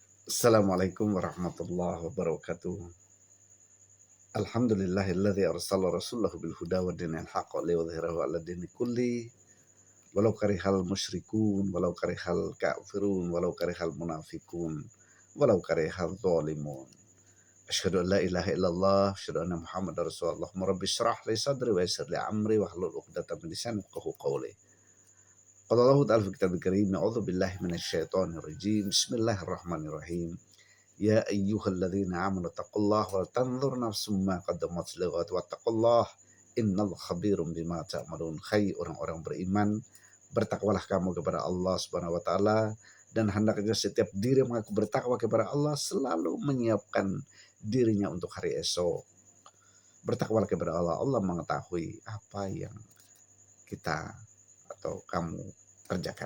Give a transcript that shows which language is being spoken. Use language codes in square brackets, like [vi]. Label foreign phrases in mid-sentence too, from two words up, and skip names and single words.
[ar] السلام عليكم ورحمة الله وبركاته. الحمد لله الذي أرسل رسوله بالهدى ودين الحق ليظهره على الدين كله ولو كره المشركون ولو كره الكافرون ولو كره المنافقون ولو كره الظالمون. أشهد أن لا إله إلا الله أشهد أن محمدا رسول الله. رب اشرح لي صدري ويسر لي أمري واحلل عقدة من لساني يفقهوا قولي. قال الله تعالى في كتابه الكريم، أعوذ بالله من الشيطان الرجيم. بسم الله الرحمن الرحيم. يا أيها الذين آمنوا اتقوا الله ولتنظر نفس ما قدمت لغد واتقوا الله إن الله خبير بما تعملون. [id] Hai orang-orang beriman, bertakwalah kamu kepada Allah [ar] سبحانه وتعالى, [id] dan hendaknya setiap diri mengaku bertakwa kepada Allah selalu menyiapkan dirinya untuk hari esok. Bertakwalah kepada Allah, Allah mengetahui apa yang kita atau kamu kerjakan.